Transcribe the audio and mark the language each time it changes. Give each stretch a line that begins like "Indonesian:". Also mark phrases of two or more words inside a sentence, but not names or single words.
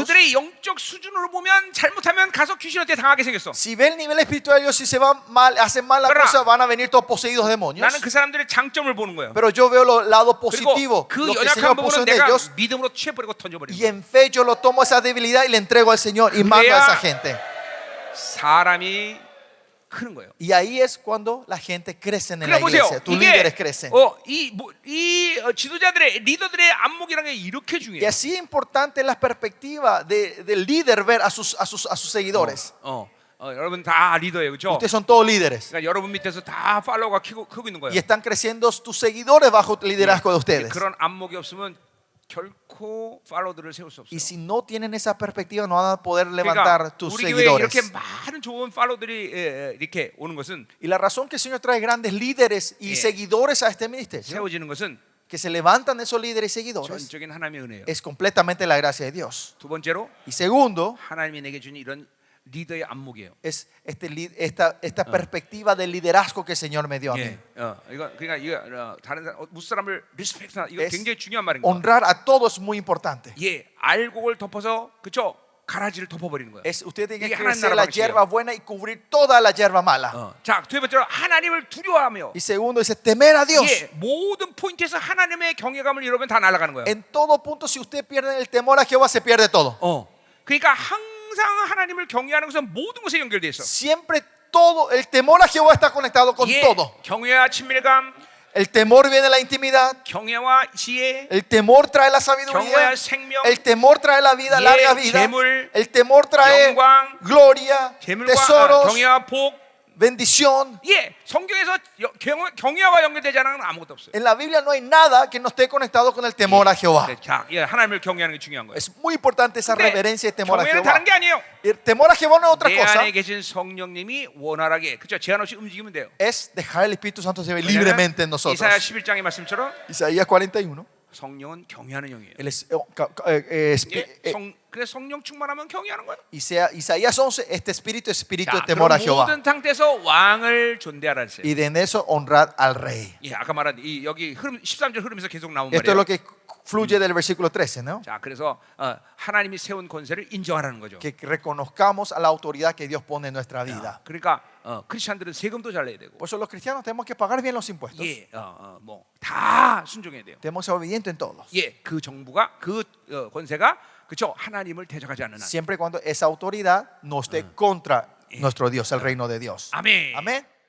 Korean: 그들의 영적 수준으로 보면 잘못하면 가서 귀신한테 당하게 생겼어.
Spanish: Si ven el nivel espiritual de ellos, si se van mal, hacen mal la Pero- cosa, van a venir todos poseídos de demonios.
Korean: 나는 그 사람들의 장점을 보는 거예요.
Spanish: Pero yo veo el lado
Korean: 그리고
Spanish: positivo,
Korean: 그
Spanish: lo que el
Korean: 연약한
Spanish: Señor puso
Korean: 부분은
Spanish: en
Korean: 내가
Spanish: ellos,
Korean: 믿음으로 취해버리고 던져버리는
Spanish: y
Korean: 거예요.
Spanish: en fe yo lo tomo esa debilidad y le entrego al Señor y mando a esa gente.
Korean: 사람이 크는 거예요.
Spanish: Y ahí es cuando la gente crece en la
Korean: 그래 보세요.
Spanish: iglesia, tus
Korean: 이게
Spanish: líderes crecen.
Korean: 지도자들의 리더들의 안목이라는 게 이렇게
Spanish: Y
Korean: 중요해요.
Spanish: así es importante la perspectiva del líder ver a sus seguidores.
Korean: 여러분 다 리더예요, 그렇죠?
Spanish: Ustedes son todos líderes
Korean: 그러니까 여러분 밑에서 다 팔로워가 크고 있는 거예요.
Spanish: y están creciendo tus seguidores bajo el liderazgo de ustedes.
Korean: 그런 안목이 없으면 결코 팔로워들을 세울 수 없어요.
Spanish: Y si no tienen esa perspectiva, no van a poder
Korean: 그러니까
Spanish: levantar tus
Korean: 우리 교회에 이렇게
Spanish: seguidores.
Korean: 많은 좋은 팔로워들이 이렇게 오는 것은
Spanish: Y la razón que el Señor trae grandes líderes y seguidores a este ministerio,
Korean: 세워지는 것은
Spanish: que se levantan esos líderes y seguidores,
Korean: 전적인 하나님의 은혜예요.
Spanish: es completamente la gracia de Dios.
Korean: 두 번째로
Spanish: Y segundo,
Korean: 하나님이 내게 준 이런 리더의 안목이에요.
Spanish: es esta perspectiva del liderazgo que el Señor me dio a mí.
Korean: 이거 다른 사람 무슨 사람을 리스펙트하는 이거
Spanish: Es
Korean: 굉장히 중요한 말인 거예요.
Spanish: Honrar a todos es muy importante.
Korean: 알곡을 덮어서 그쵸 가라지를 덮어버리는 거예요.
Spanish: Usted tiene
Korean: 이게
Spanish: que
Korean: 하나님
Spanish: crecer
Korean: 나라
Spanish: la
Korean: 방식이에요.
Spanish: hierba buena y cubrir toda la hierba mala.
Korean: 자, 두 번째로 하나님을 두려워하며.
Spanish: Y segundo dice temer a Dios.
Korean: 모든 포인트에서 하나님의 경외감을 잃으면 다 날아가는 거예요.
Spanish: En todo punto, si usted pierde el temor a Jehová, se pierde todo.
Korean: 그러니까 항상 하나님을 경외하는 것은 모든 것에 연결돼 있어.
Spanish: Siempre todo, el temor a Jehová está conectado con todo.
Korean: 경외와 친밀감,
Spanish: El temor viene de la intimidad.
Korean: 경외와 지혜,
Spanish: El temor trae la sabiduría.
Korean: 경외와 생명,
Spanish: El temor trae la vida, larga vida.
Korean: 재물,
Spanish: El temor trae
Korean: 영광,
Spanish: gloria,
Korean: 재물과
Spanish: tesoros,
Korean: 경외와 복.
Spanish: bendición.
Korean: 성경에서 경외와 연결되지 않은 건 아무것도 없어요.
Spanish: En la Biblia no hay nada que no esté conectado con el temor a Jehová.
Korean: 자, 하나님을 경외하는 게 중요한 거예요.
Spanish: Es muy importante esa
Korean: 근데
Spanish: reverencia y temor a
Korean: 경외는
Spanish: Jehová.
Korean: 다른 게 아니에요.
Spanish: El temor a Jehová no es otra
Korean: 내
Spanish: cosa.
Korean: 안에 계신 성령님이 원활하게 그죠? 제한 없이 움직이면 돼요.
Spanish: Es dejar el Espíritu Santo se ve libremente en nosotros.
Korean: 이사야 11장의 말씀처럼
Spanish: Isaías 41.
Korean: 성령은 경외하는 영이에요. 그래서 성령 충만하면 경외하는 거예요.
Spanish: Isaías 11, este espíritu es espíritu de
Korean: 자,
Spanish: temor a
Korean: 그럼
Spanish: Jehová.
Korean: 모든 상태에서 왕을 존대하라 했어요.
Spanish: Y de en eso honrar al rey.
Korean: 아까 말한 여기 흐름 13절 흐름에서 계속 나온
Spanish: Esto es
Korean: 말이에요.
Spanish: lo que fluye del versículo 13, ¿no?
Korean: 자, 그래서 하나님이 세운 권세를 인정하라는 거죠.
Spanish: Que reconozcamos a la autoridad que Dios pone en nuestra vida.
Korean: 그러니까 크리스천들은 세금도 잘 내야 되고,
Spanish: Por eso los cristianos tenemos que pagar bien los impuestos.
Korean: 다 순종해야 돼요.
Spanish: Tenemos que ser obedientes en todos.
Korean: 그 정부가 그 권세가 그죠? 하나님을 대적하지 않는 한.
Spanish: Siempre y cuando esa autoridad no esté contra nuestro Dios, el reino de Dios.
Korean: 아멘.
Spanish: Amén.